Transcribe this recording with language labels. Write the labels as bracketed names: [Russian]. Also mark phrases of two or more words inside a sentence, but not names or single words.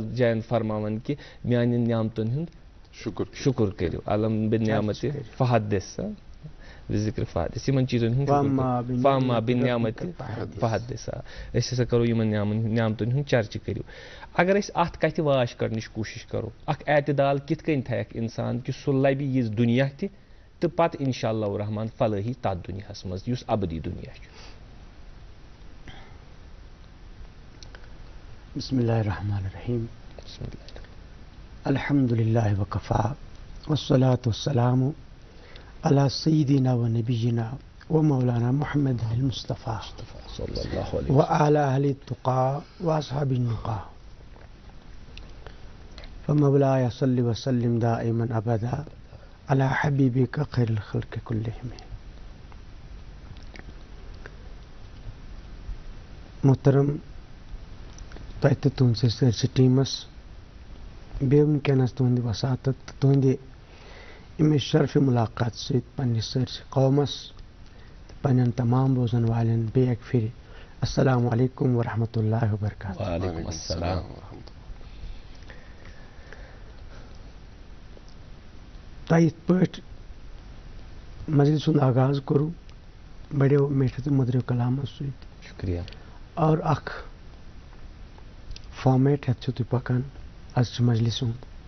[Kashmiri] جاین فرماوان کہ میانٮ۪ن نعمتن ہُنٛد شکر کٔرِو [Arabic] علم بالنعمت فحدث [Kashmiri] بذکر فحدث یِمن چیٖزن ہُنٛد [Arabic] فاما بالنعمت فحدث [Kashmiri] أسۍ ہسا کرو یِمن نعمتن ہُنٛد چرچہِ کٔرِو اگر أسۍ اتھ کتھِ واش کرنٕچ کوٗشش کرو اکھ اعتدال کِتھ کٔنۍ تھایکھ انسان کہ سُہ لبہِ یہِ دُنیا تہِ تہٕ پتہٕ [Arabic] انشاء اللہ الرحمان [Kashmiri] فلٲحی تتھ دُنیاہس منٛز یُس ابدی دُنیا چھُ. [Arabic] بسم اللہ الرحمن الرحیم الحمد للہ وکفا والصلاة والسلام علی سیدنا و نبینا و مولانا محمد المصطفیٰ وعلی اہل التقیٰ واصحاب النقیٰ فمولاي صل وسلم دائما ابدا علی حبیبک خیر الخلق کلہم. [Kashmiri] محترم تۄہہِ تہٕ تُہنٛدِس سٲرسٕے ٹیٖمس بیٚیہِ وٕنکٮ۪نس تُہنٛدِ وساتت تہٕ تُہنٛدِ اَمہِ شرفہِ مُلاقات سۭتۍ پننِس سٲرسٕے قومس تہٕ پننٮ۪ن تمام بوزن والٮ۪ن بیٚیہِ اکہِ پھِرِ [Arabic] السلام علیکم ورحمۃ اللہ وبرکاتہ. وعلیکم السلام. [Kashmiri] تۄہہِ یِتھ پٲٹھۍ مجلس سُنٛد آغاز کوٚروٕ بڑیو میٖٹھِ تہٕ مٔدرٮ۪و کلامو سۭتۍ شُکریہ اور اکھ فارمیٹ ہٮ۪تھ چھِو تُہۍ پکان أزچہِ مجلسہِ ہُنٛد.